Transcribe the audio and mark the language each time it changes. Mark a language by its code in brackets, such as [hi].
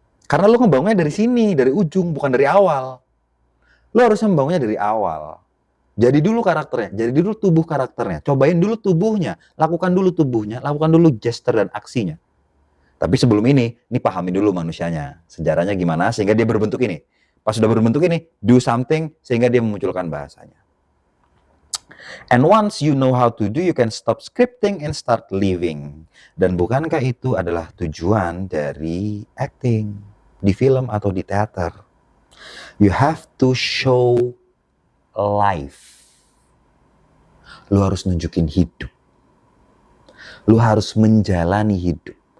[id] Karena lu ngebangunnya dari sini, dari ujung, bukan dari awal. Lu harusnya membangunnya dari awal. Jadi dulu karakternya, jadi dulu tubuh karakternya. Cobain dulu tubuhnya, lakukan dulu gesture dan aksinya. Tapi sebelum ini pahami dulu manusianya. Sejarahnya gimana sehingga dia berbentuk ini. Pas sudah berbentuk ini, [en] do something [id] sehingga dia memunculkan bahasanya. [en] And once you know how to do, you can stop scripting and start living. [id] Dan bukankah itu adalah tujuan dari acting di film atau di teater? [en] You have to show life. [id] Lu harus nunjukin hidup. Lu harus menjalani hidup.